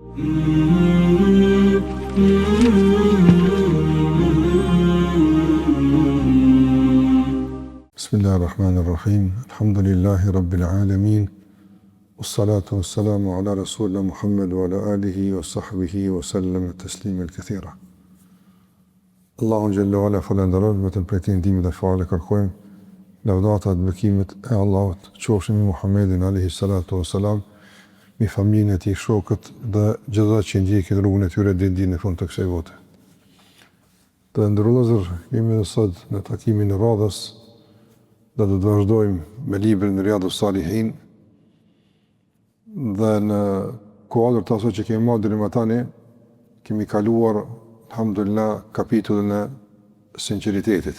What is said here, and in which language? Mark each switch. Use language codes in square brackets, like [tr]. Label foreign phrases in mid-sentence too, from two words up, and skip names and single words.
[ar] Bismillahirrahmanirrahim. الحمد لله رب العالمين. والصلاة والسلام على رسولنا محمد وعلى آله وصحبه وسلم تسليما كثيرا. [sq] Allahu [ar] جل وعلا [sq] falenderojmë vetëm për të ndihmën dhe falë kërkojmë. Lavdata dhe bekimet e Allahut qofshin mbi Muhammedin [ar] عليه الصلاة والسلام, [sq] mi familjen e tij, shokët dhe gjithë ata që ndjekin rrugën e tyre deri në fund të kësaj bote. Të ndërlozur, jemi sot në takimin e radhës dhe do të vazhdojmë me librin Riyadhus Salihin dhe në kuadër të asaj që kemi marrë deri më tani, kemi kaluar alhamdulillah kapitullin e sinqeritetit.